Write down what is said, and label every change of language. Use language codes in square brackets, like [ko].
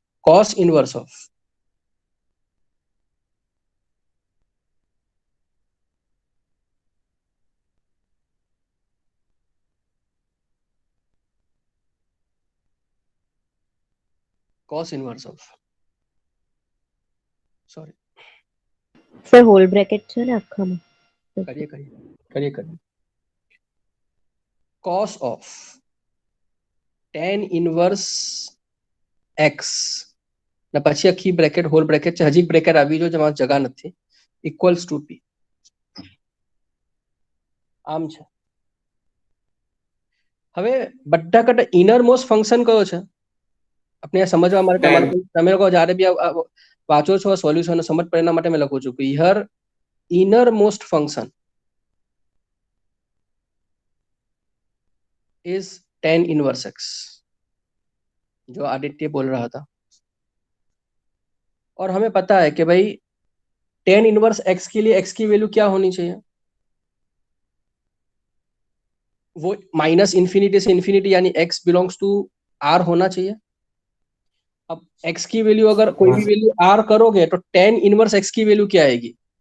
[hi] Cos inverse of, cos inverse of, sorry, [gu] sir whole bracket છે ને આખામાં? [hi] करिए करिए करिए करिए। [en] cos of ten inverse x [gu] ને પછી આખી બ્રેકેટ હોલ બ્રેકેટ છે, હજી બ્રેકેટ આવી જો જેમાં જગા નથી, ઇક્વલ્સ ટુ પી, આમ છે। હવે બધા કરતા ઇનર મોસ્ટ ફંક્શન કયો છે આપણે આ સમજવા માટે? તમારે તમે લોકો જ્યારે બી વાંચો છો સોલ્યુશન સમજ પડે એના માટે મેં લખું છું કે here inner most function [hi] is tan inverse x, जो आदित्य बोल रहा था। और हमें पता है कि भाई टेन इनवर्स एक्स के लिए एक्स की वैल्यू क्या होनी चाहिए? वो माइनस इन्फिनिटी से इन्फिनिटी, यानी एक्स बिलोंग्स टू आर होना चाहिए। अब एक्स की वैल्यू अगर कोई भी वैल्यू आर करोगे तो टेन इनवर्स एक्स की वैल्यू क्या आएगी?